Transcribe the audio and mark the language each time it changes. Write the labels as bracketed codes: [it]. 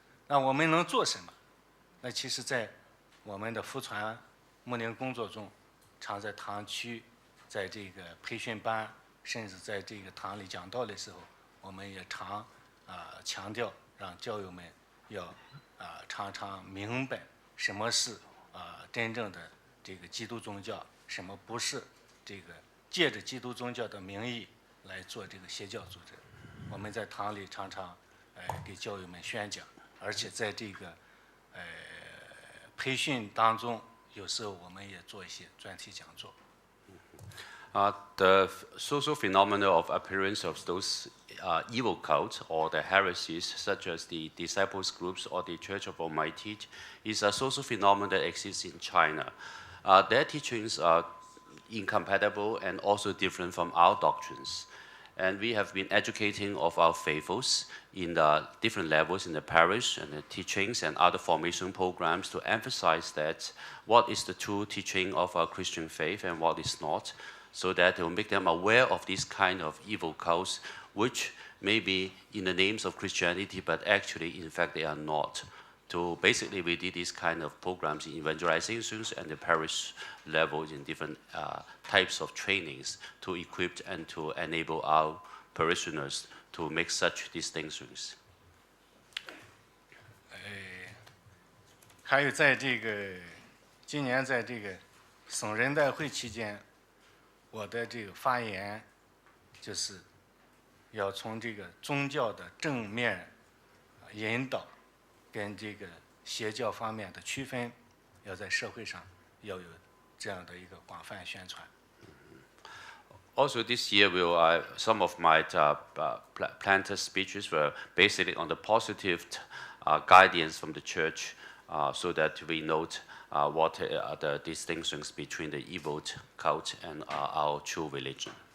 [zh] 那我们能做什么？那其实，在我们的福传牧灵工作中，常在堂区，在这个培训班，甚至在这个堂里讲道的时候，我们也常强调，让教友们要常常明白什么是真正的这个基督宗教，什么不是这个借着基督宗教的名义来做这个邪教组织。我们在堂里常常给教友们宣讲，而且在这个培训当中，有时候我们也做一些专题讲座。 [en] The social phenomena of appearance of those evil cults or the heresies, such as the disciples groups or the Church of Almighty, is a social phenomenon that exists in China. Their teachings are incompatible and also different from our doctrines. And we have been educating of our faithfuls in the different levels in the parish and the teachings and other formation programs to emphasize that what is the true teaching of our Christian faith and what is not, so that it will make them aware of this kind of evil cults, which may be in the names of Christianity, but actually, in fact, they are not. So basically, we did these kind of programs in evangelizations and the parish levels in different types of trainings to equip and to enable our parishioners to make such distinctions. [zh] 还有在这个今年在这个省人代会期间，我的这个发言就是要从这个宗教的正面引导跟这个邪教方面的区分，要在社会上要有这样的一个广泛宣传。 [en] Also, this year, some of my planter speeches were basically on the positive guidance from the church, so that we note what are the distinctions between the evil cult and our true religion.